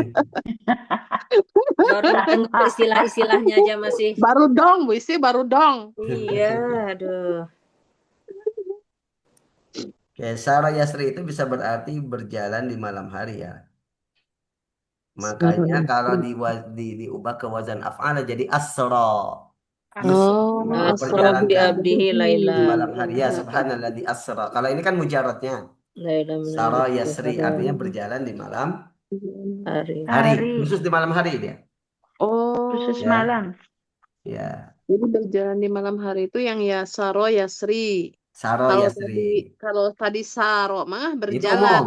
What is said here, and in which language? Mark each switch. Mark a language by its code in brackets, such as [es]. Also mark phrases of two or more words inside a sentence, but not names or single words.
[id] Baru dengar istilah-istilahnya aja masih. Baru dong, Bu Isi, baru dong. Iya, aduh. Oke, [ar] saro yasri [id] itu bisa berarti berjalan di malam hari ya. Makanya kalau diubah ke [ar] wazan af'ala [id] jadi asra. [ar] Oh, asrobi [id] Memperjalankan [ar] Abdihi Laila. [id] di malam hari ya [ar] abdihi. subhanalladzi asra. [id] Kalau ini kan mujaradnya. [ar] Laila Saro minal [id] yasri artinya berjalan di malam hari. hari, Hari. khusus di malam hari dia. Khusus Oh, Ya, malam. ya. jadi berjalan di malam hari itu yang ya [ar] Saro Yasri. Saro yasri. [id] Kalau tadi Saro mah Itu berjalan.